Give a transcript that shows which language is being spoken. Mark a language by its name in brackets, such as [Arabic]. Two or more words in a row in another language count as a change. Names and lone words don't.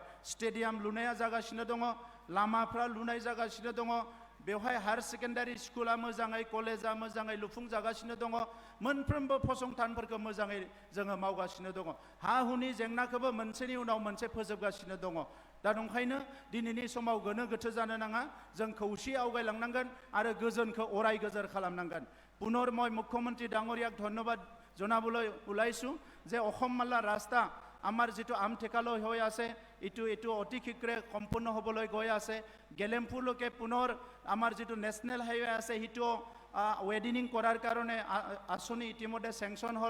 [Bodo] स्टेडियाम लुनाया जागासिनो दङ, लामाफ्रा लुनाय जागासिनो दङ, बेवहाय हायर सेकेन्डारि स्कुला मोजाङै, कलेजा मोजाङै लुफुंजागासिनो दङ, मोनफ्रोमबो फसंथानफोरखौ मोजाङै जोङो मावगासिनो दङ। हा हुनि जेंनाखौबो मोनसेनि उनाव मोनसे फोजोबगासिनो दङ। दा नंखायनो दिनैनि समाव गोनो गोथो जानो नाङा, जों खौसे आवगायलांनांगोन आरो गोजोनखौ अराय गोजोर खालामनांगोन। [Assamese] पुনৰ মই মুখ্যমন্ত্ৰী ডাঙৰীয়াক ধন্যবাদ জনাবলৈ ওলাইছোঁ যে অসম মালা ৰাস্তা আমাৰ যিটো আমঠেকালৈ হৈ আছে এইটো অতি শীঘ্ৰে সম্পূৰ্ণ হ'বলৈ গৈ আছে। গেলেমপুৰলৈকে পুনৰ আমাৰ যিটো নেশ্যনেল হাইৱে আছে সেইটো ৱেডিনিং কৰাৰ কাৰণে আঁচনি ইতিমধ্যে চেংচন হ'ল।